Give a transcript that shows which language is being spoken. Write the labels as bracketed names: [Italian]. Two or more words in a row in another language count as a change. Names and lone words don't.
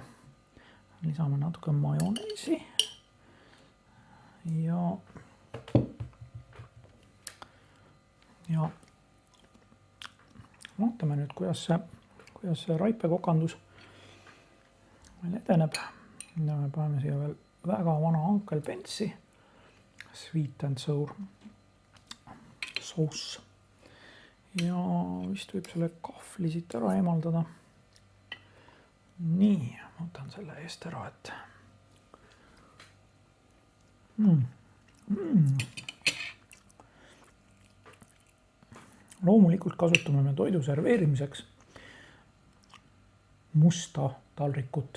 [Estonian] Lisame natuke majoneesi ja vaatame nüüd, kuidas see raipekokandus meil edeneb. Ja me paneme siia veel väga vana ankelpentsi, [English] sweet and sour sauce. [Estonian] Ja vist võib selle kahvli siit ära eemaldada. Nii, võtan selle eest ära, et loomulikult kasutame me toidu serveerimiseks musta taldrikut.